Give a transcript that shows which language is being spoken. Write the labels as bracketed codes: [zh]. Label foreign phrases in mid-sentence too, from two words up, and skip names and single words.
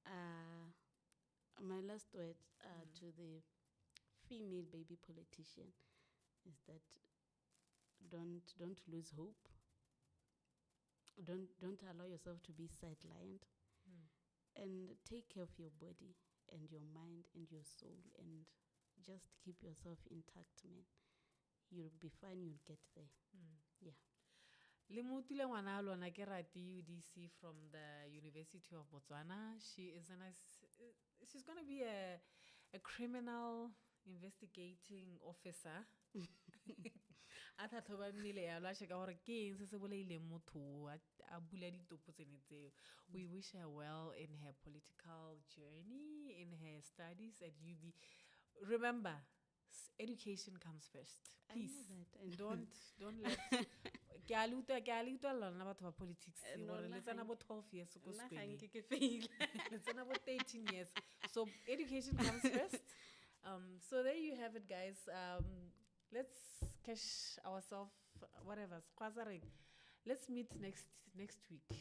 [en] My last words to the female baby politician is that don't lose hope. Don't allow yourself to be sidelined, and take care of your body and your mind and your soul, and just keep yourself intact, man. You'll be fine. You'll get there. Yeah. [tn] Le motile ngwana a lona ke Ratie UDC from the University of Botswana. [en] She's going to be a criminal investigating officer. [tn] A tlhatlhobanile yalo a sheka gore ke eng se se boleileng motho a bula ditopo tsene tseo. [en] We wish her well in her political journey, in her studies at UB. Remember, education comes first. Please. I know that. Don't let [tn] ke a le utlwa lona batho ba politics gore le tsena bo 12 years ko sekolong. Le tsena bo 13 years. [en] So education comes first. So there you have it, guys. Let's cash ourselves, whatever. Let's meet next week.